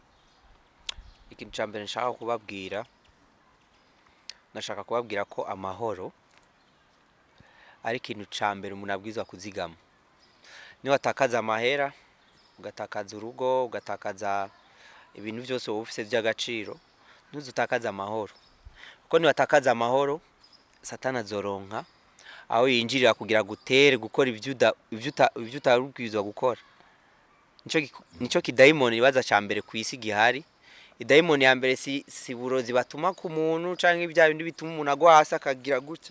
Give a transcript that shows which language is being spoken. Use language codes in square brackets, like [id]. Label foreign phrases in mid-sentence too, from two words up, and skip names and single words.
[rn] Ikintu ca mbere nshaka kubabwira, nashaka kubabwira ko amahoro ari ikintu ca mbere umuntu abwizwa kuzigama. Ni watakaza amahera, ugatakaza urugo, ugatakaza ibintu byose wowe ufite by'agaciro, ntuzutakaza amahoro. Kuko ni watakaza amahoro, Satana azoronka aho yinjirira kugira gutere gukora ibyo utarubwizwa gukora. Nico kidayimoni ibaza ca mbere ku isi gihari. Idayimoni ya mbere si burozi batuma ku muntu canke ibya bindi bituma umuntu agwa hasi akagira gutya.